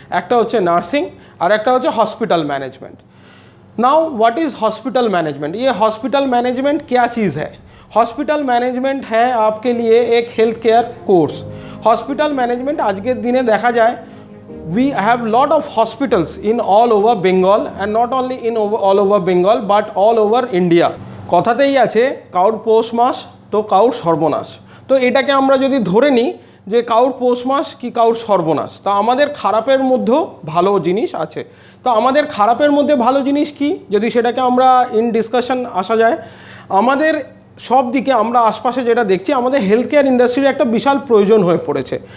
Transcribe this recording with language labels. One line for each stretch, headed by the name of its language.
Bangla: একটা হচ্ছে নার্সিং আর একটা হচ্ছে hospital management.
English: Now what is hospital management?
Hindi: ये हॉस्पिटल मैनेजमेंट क्या चीज़ है? हॉस्पिटल मैनेजमेंट है आपके लिए एक health care course. Hospital management आज के दिन देखा जाए
English: we have lot of hospitals in all over Bengal, and not only in all over Bengal but all over India।
Bangla: কথাতেই আছে কাউর পৌষ মাস তো কাউর সর্বনাশ। তো এটাকে আমরা যদি ধরে নিই যে কাউর পৌষ মাস কি কাউর সর্বনাশ, তা আমাদের খারাপের মধ্যেও ভালো জিনিস আছে। তো আমাদের খারাপের মধ্যে ভালো জিনিস কি, যদি সেটাকে আমরা ইন ডিসকাশন আসা যায়, আমাদের সব দিকে আমরা আশপাশে যেটা দেখছি, আমাদের হেলথ কেয়ার ইন্ডাস্ট্রির একটা বিশাল প্রয়োজন হয়ে পড়েছে।